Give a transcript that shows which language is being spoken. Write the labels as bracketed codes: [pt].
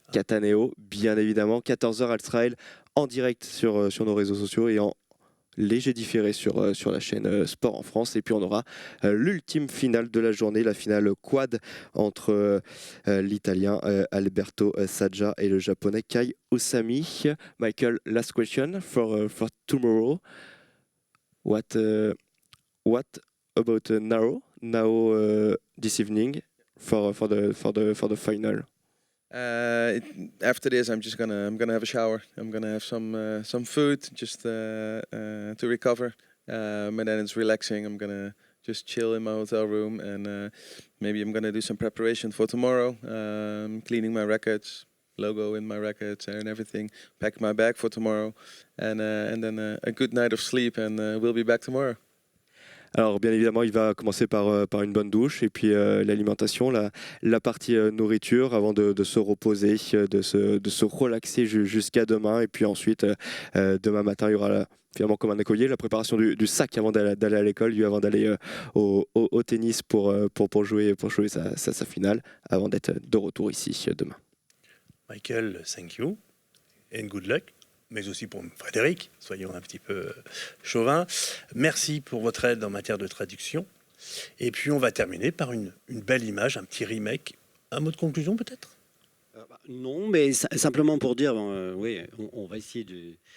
[fr] Cataneo, bien évidemment. 14h, Israël, en direct sur nos réseaux sociaux et en léger différé sur la chaîne Sport en France. Et puis on aura l'ultime finale de la journée, la finale quad entre l'Italien Alberto Saggia et le Japonais Kai Osami. [en] Michael, last question for tomorrow. What about now this evening for the final? After this, I'm gonna have a shower. I'm gonna have some food just to recover, and then it's relaxing. I'm gonna just chill in my hotel room, and maybe I'm gonna do some preparation for tomorrow. Cleaning my rackets, logo in my rackets and everything. Pack my bag for tomorrow, and then a good night of sleep, and we'll be back tomorrow. [fr] Alors bien évidemment, il va commencer par une bonne douche et puis l'alimentation, la partie nourriture avant de se reposer, de se relaxer jusqu'à demain. Et puis ensuite, demain matin, il y aura finalement comme un écolier la préparation du sac avant d'aller à l'école, avant d'aller au tennis pour jouer sa finale, avant d'être de retour ici demain. [en] Michael, thank you and good luck. [fr] Mais aussi pour Frédéric, soyons un petit peu chauvins. Merci pour votre aide en matière de traduction. Et puis on va terminer par une belle image, un petit remake. Un mot de conclusion peut-être ? Non, mais simplement pour dire, oui, on va essayer de...